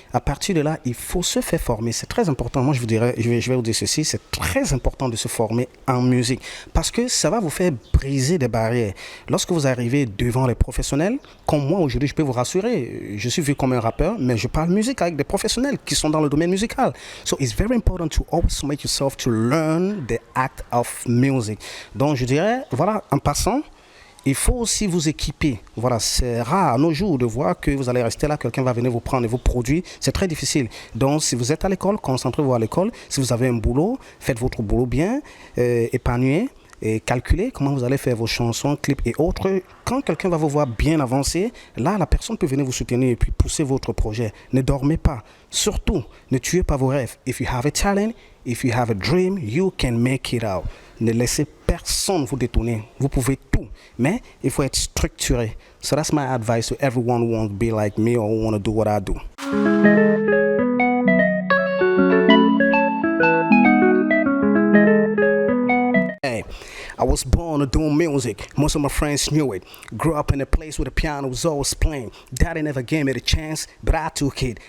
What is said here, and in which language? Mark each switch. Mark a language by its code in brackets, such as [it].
[fr] À partir de là, il faut se faire former. C'est très important. Moi, je vais vous dire ceci. C'est très important de se former en musique. Parce que ça va vous faire briser des barrières. Lorsque vous arrivez devant les professionnels, comme moi aujourd'hui, je peux vous rassurer. Je suis vu comme un rappeur, mais je parle musique avec des professionnels qui sont dans le domaine musical. [en] So it's very important to always make yourself to learn the act of music. [fr] Donc, je dirais, voilà, en passant, il faut aussi vous équiper. Voilà, c'est rare à nos jours de voir que vous allez rester là, quelqu'un va venir vous prendre et vous produire. C'est très difficile. Donc, si vous êtes à l'école, concentrez-vous à l'école. Si vous avez un boulot, faites votre boulot bien, épanouiez et calculez comment vous allez faire vos chansons, clips et autres. Quand quelqu'un va vous voir bien avancer, là, la personne peut venir vous soutenir et puis pousser votre projet. Ne dormez pas. Surtout, ne tuez pas vos rêves. [en] If you have a talent, if you have a dream, you can make it out. [fr] Ne laissez personne vous détourner. Vous pouvez tout. Mais il faut être structuré. [en] So that's my advice to everyone who wants to be like me or who want to do what I do. Hey, I was born to do music. Most of my friends knew it. Grew up in a place where the piano was always playing. Daddy never gave me the chance, but I took it.